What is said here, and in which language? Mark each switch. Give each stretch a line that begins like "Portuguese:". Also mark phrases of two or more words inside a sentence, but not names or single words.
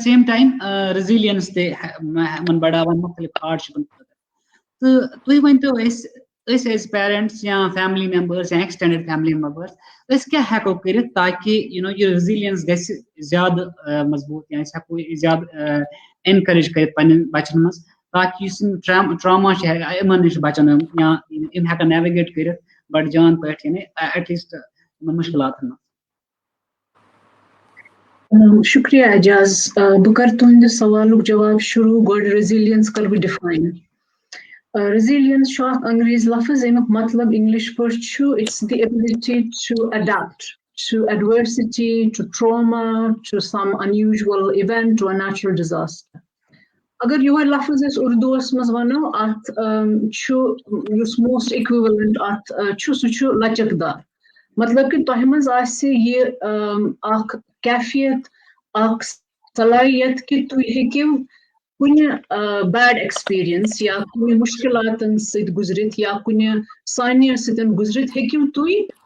English: same time resilience
Kashmiri: تہِ یِمن بڑاوان مُختٔلِف ہارڈشِپن خٲطرٕ تہٕ تُہۍ ؤنۍتو أسۍ
English: as parents
Kashmiri: یا
English: family members
Kashmiri: یا
English: extended family members
Kashmiri: أسۍ کیاہ ہٮ۪کو کٔرِتھ تاکہِ یہِ ریزِلینس گژھِ زیادٕ مضبوٗط یا أسۍ ہٮ۪کو یہِ زیادٕ اینکریج کٔرِتھ پنٕنٮ۪ن بچن منٛز تاکہِ یُس یِم ٹراما چھِ یِمن نِش بچن یا یِم ہٮ۪کن نیوِگیٹ کٔرِتھ بڑٕ جان پٲٹھۍ
English: at least
Kashmiri: یِمن مُشکِلاتن منٛز. شُکریہ اعجاز بہٕ کرٕ تُہنٛدِ سوالُک جواب شروٗع گۄڈٕ ریزِلینس کرٕ بہٕ ڈِفاین resilience چھُ اکھ انگریٖزی لفظ ییٚمیُک مطلب انگلش پٲٹھۍ چھُ
English: it's the ability to adapt to adversity, to trauma, to some unusual event, to a natural disaster.
Kashmiri: اگر یِہوے لفظ أسۍ اردوٗوس منٛز ونو اتھ چھُ یُس
English: most equivalent
Kashmiri: اتھ چھُ سُہ چھُ لچک دار مطلب کہِ تۄہہِ منٛز آسہِ یہِ اکھ کیفیت اکھ صلٲحیت کہِ تُہۍ ہیٚکِو کُنہِ
English: bad experience
Kashmiri: یا کُنہِ مُشکِلاتن سۭتۍ گُزرِتھ یا کُنہِ سانیہِ سۭتۍ گُزرِتھ ہیٚکِو تُہۍ